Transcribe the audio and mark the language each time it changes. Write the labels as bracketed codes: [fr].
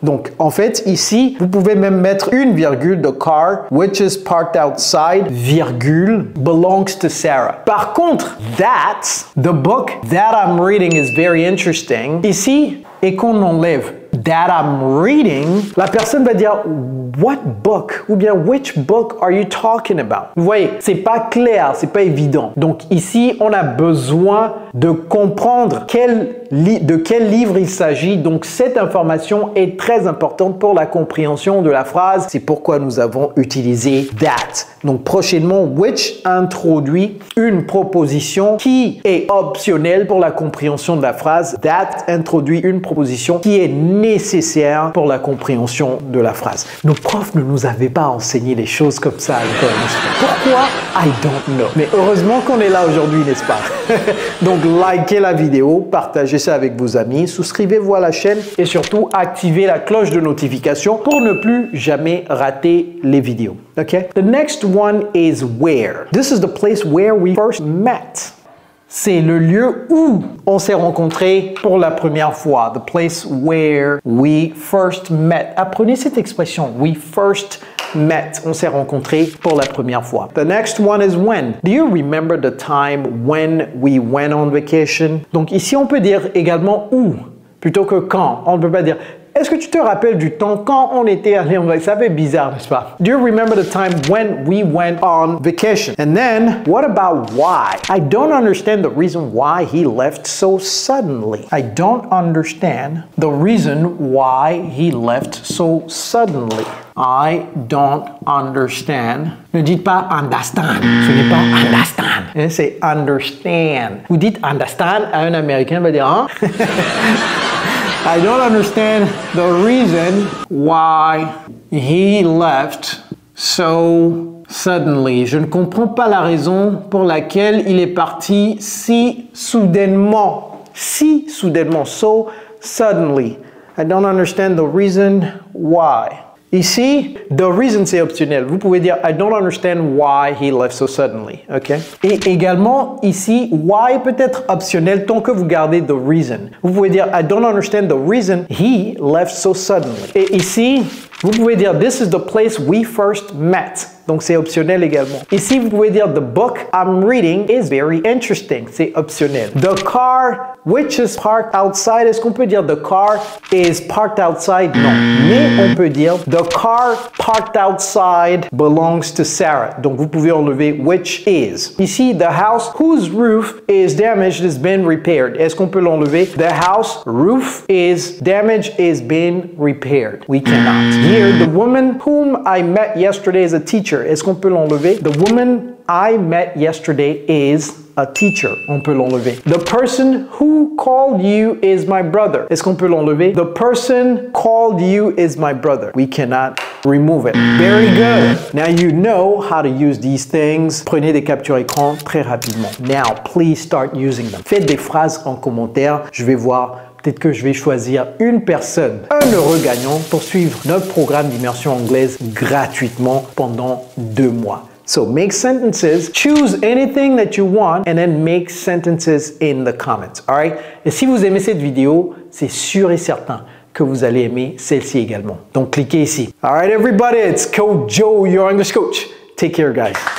[fr] Donc, en fait, ici, vous pouvez même mettre une virgule, [en] the car, which is parked outside, [fr] virgule, [en] belongs to Sarah. Par contre, the book that I'm reading is very interesting. [fr] Ici, et qu'on enlève [en] that I'm reading, [fr] la personne va dire [en] what book ou bien which book are you talking about? [fr] Vous voyez, c'est pas clair, c'est pas évident. Donc ici, on a besoin de comprendre de quel livre il s'agit. Donc cette information est très importante pour la compréhension de la phrase. C'est pourquoi nous avons utilisé that. Donc prochainement, which introduit une proposition qui est optionnelle pour la compréhension de la phrase. That introduit une proposition qui est nécessaire pour la compréhension de la phrase. Nos profs ne nous avaient pas enseigné les choses comme ça à l'école. Pourquoi? [en] I don't know. [fr] Mais heureusement qu'on est là aujourd'hui, n'est-ce pas? Donc likez la vidéo, partagez ça avec vos amis, souscrivez-vous à la chaîne et surtout activez la cloche de notification pour ne plus jamais rater les vidéos. [en] Okay? The next one is where. This is the place where we first met. [fr] C'est le lieu où on s'est rencontrés pour la première fois. [en] The place where we first met. [fr] Apprenez cette expression. [en] We first met. [fr] On s'est rencontrés pour la première fois. [en] The next one is when. Do you remember the time when we went on vacation? [fr] Donc ici, on peut dire également où plutôt que quand. On ne peut pas dire est-ce que tu te rappelles du temps quand on était allé en vacances? Ça fait bizarre, n'est-ce pas? [en] Do you remember the time when we went on vacation? And then, what about why? I don't understand the reason why he left so suddenly. I don't understand the reason why he left so suddenly. I don't understand. [fr] Ne dites pas [en] understand. [fr] Ce n'est pas understand. C'est understand. Vous dites understand à un Américain, il va dire hein? [en] I don't understand the reason why he left so suddenly. [fr] Je ne comprends pas la raison pour laquelle il est parti si soudainement. Si soudainement. [en] So suddenly. I don't understand the reason why. Ici, the reason [fr] c'est optionnel. Vous pouvez dire [en] I don't understand why he left so suddenly. Ok? [fr] Et également ici, why peut être optionnel tant que vous gardez the reason. Vous pouvez dire [en] I don't understand the reason he left so suddenly. [fr] Et ici, vous pouvez dire [en] this is the place we first met. [fr] Donc c'est optionnel également. Ici, vous pouvez dire [en] the book I'm reading is very interesting. [fr] C'est optionnel. [en] The car which is parked outside. [fr] Est-ce qu'on peut dire [en] the car is parked outside? [fr] Non. Mais on peut dire [en] the car parked outside belongs to Sarah. [fr] Donc vous pouvez enlever which is. [en] Ici, the house whose roof is damaged has been repaired. [fr] Est-ce qu'on peut l'enlever? [en] The house roof is damaged is been repaired. We cannot. Here, the woman whom I met yesterday is a teacher. [fr] Est-ce qu'on peut l'enlever? [en] The woman I met yesterday is a teacher. [fr] On peut l'enlever. [en] The person who called you is my brother. [fr] Est-ce qu'on peut l'enlever? [en] The person called you is my brother. We cannot remove it. Very good. Now you know how to use these things. [fr] Prenez des captures écran très rapidement. [en] Now, please start using them. [fr] Faites des phrases en commentaire. Je vais voir peut-être que je vais choisir une personne, un heureux gagnant pour suivre notre programme d'immersion anglaise gratuitement pendant 2 mois. [en] So make sentences, choose anything that you want, and then make sentences in the comments, all right? [fr] Et si vous aimez cette vidéo, c'est sûr et certain que vous allez aimer celle-ci également. Donc cliquez ici. [en] All right, everybody, it's Coach Joe, your English coach. Take care, guys.